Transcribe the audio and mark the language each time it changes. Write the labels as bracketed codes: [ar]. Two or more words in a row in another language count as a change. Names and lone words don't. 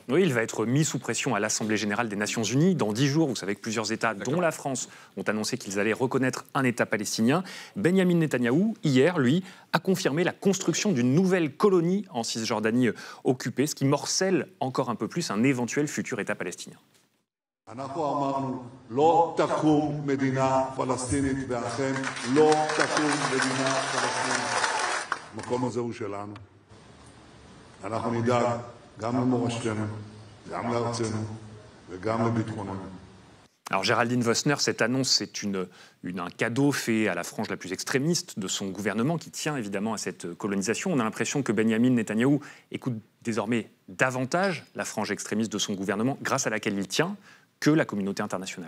[fr] Oui, il va être mis sous pression à l'Assemblée générale des Nations unies dans 10 jours. Vous savez que plusieurs États, dont la France, ont annoncé qu'ils allaient reconnaître un État palestinien. Benyamin Netanyahou, hier, lui, a confirmé la construction d'une nouvelle colonie en Cisjordanie occupée, ce qui morcelle encore un peu plus un éventuel futur État palestinien. [he] אנחנו אמרנו, לא תקום מדינה פלסטינית, ואכן לא תקום מדינה פלסטינית. המקום הזה הוא שלנו. אנחנו נדאג גם למורשתנו, גם לארצנו וגם לביטחוננו. [fr] Alors Géraldine Wössner, cette annonce, c'est un cadeau fait à la frange la plus extrémiste de son gouvernement, qui tient évidemment à cette colonisation. On a l'impression que Benyamin Netanyahou écoute désormais davantage la frange extrémiste de son gouvernement, grâce à laquelle il tient, que la communauté internationale.